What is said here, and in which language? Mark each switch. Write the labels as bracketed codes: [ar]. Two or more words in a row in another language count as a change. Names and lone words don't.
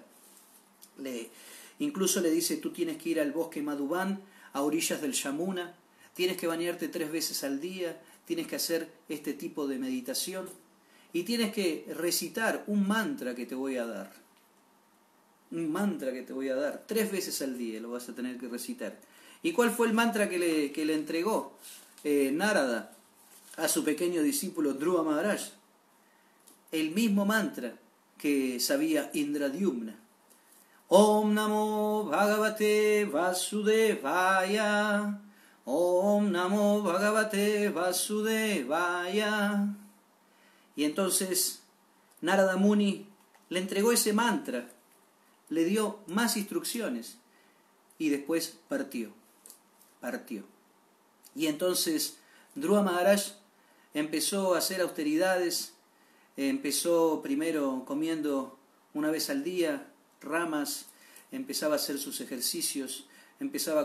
[es] Incluso le dice, tú tienes que ir al bosque Madhuban, a orillas del Yamuna, tienes que bañarte 3 veces al día, tienes que hacer este tipo de meditación y tienes que recitar un mantra que te voy a dar. 3 veces al día lo vas a tener que recitar. ¿Y cuál fue el mantra que le entregó Narada a su pequeño discípulo Dhruva Maharaj? El mismo mantra que sabía Indradyumna. [sa] ॐ नमो भगवते वासुदेवाय. ॐ नमो भगवते वासुदेवाय. [es] Y entonces Narada Muni le entregó ese mantra, le dio más instrucciones y después partió. Y entonces Dhruva Maharaj empezó a hacer austeridades, empezó primero comiendo una vez al día ramas, empezaba a hacer sus ejercicios, empezaba a